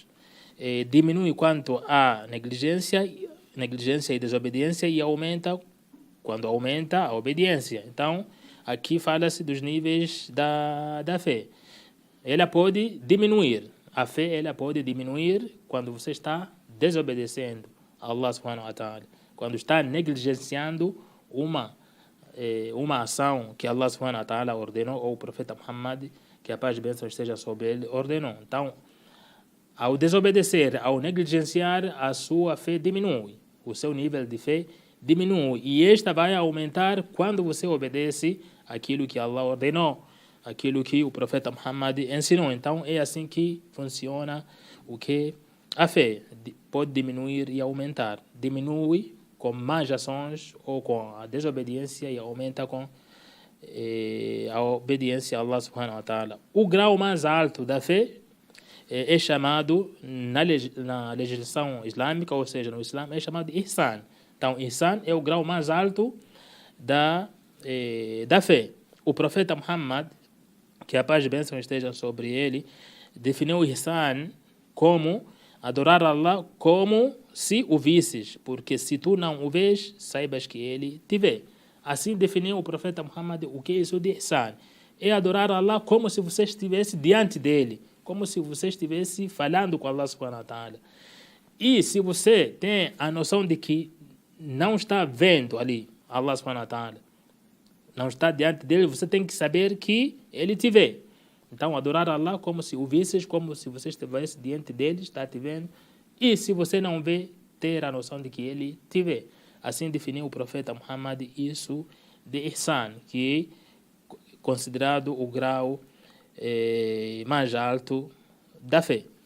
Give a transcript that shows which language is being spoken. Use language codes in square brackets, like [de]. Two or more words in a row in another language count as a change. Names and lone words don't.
[pt] Diminui quanto à negligência e desobediência, e aumenta quando aumenta a obediência. Então, aqui fala-se dos níveis da fé. Ela pode diminuir. A fé ela pode diminuir quando você está desobedecendo a [ar] الله سبحانه و تعالى. [pt] Quando está negligenciando uma ação que [ar] الله سبحانه و تعالى [pt] ordenou, ou o profeta Muhammad, que a paz e bênção esteja sobre ele, ordenou. Então, ao desobedecer, ao negligenciar, a sua fé diminui. O seu nível de fé diminui. E esta vai aumentar quando você obedece aquilo que Allah ordenou. aquilo que o profeta Muhammad ensinou. Então é assim que funciona o que a fé pode diminuir e aumentar. Diminui com más ações ou com a desobediência e aumenta com a obediência a [ar] الله سبحانه و تعالى. [pt] O grau mais alto da fé é chamado na legislação islâmica, ou seja, no Islã, é chamado de ihsan. Então, ihsan é o grau mais alto da fé. O profeta Muhammad, que a paz e bênção estejam sobre ele, definiu o ihsan como adorar Allah como se o visses, porque se tu não o vês, saibas que ele te vê. Assim definiu o profeta Muhammad o que é isso de ihsan. É adorar Allah como se você estivesse diante dele, como se você estivesse falando com [ar] الله سبحانه و تعالى. [pt] E se você tem a noção de que não está vendo ali [ar] الله سبحانه و تعالى, [pt] não está diante dele, você tem que saber que ele te vê. Então, adorar Allah como se o visses, como se você estivesse diante dele, está te vendo. E se você não vê, ter a noção de que ele te vê. Assim definiu o profeta Muhammad isso de ihsan, que é considerado o grau mais alto da fé.